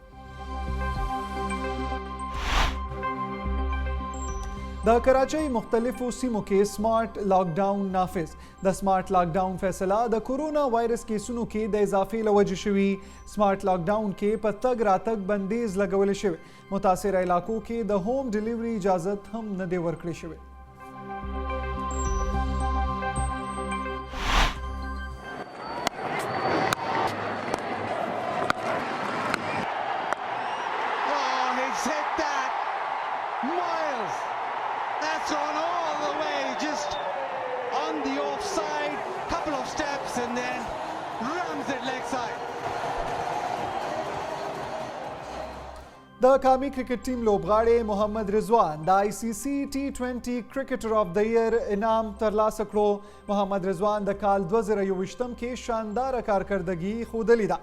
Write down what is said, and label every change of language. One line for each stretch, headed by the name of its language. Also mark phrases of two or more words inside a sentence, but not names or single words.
Pashto: د کراچۍ مختلفو سیمو کې
English: smart lockdown
Pashto: نافذ. د
English: smart lockdown
Pashto: فیصله د کرونا وایرس کیسونو کې د اضافې له وجې شوي.
English: smart lockdown
Pashto: کې په تګ راتګ بندیز لګولی شوی. متاثره علاقو کې د
English: home delivery
Pashto: اجازت هم نه دی ورکړی شوی.
English: That's on all the way, just on the offside, couple of steps and then rams it leg side.
Pashto: د قومي کرکټ ټیم لوبغاړی محمد رضوان د ICC T20
English: cricketer of the year
Pashto: انعام ترلاسه کړو. محمد رضوان د کال 2021 کې شانداره کارکردګي ښودلې ده.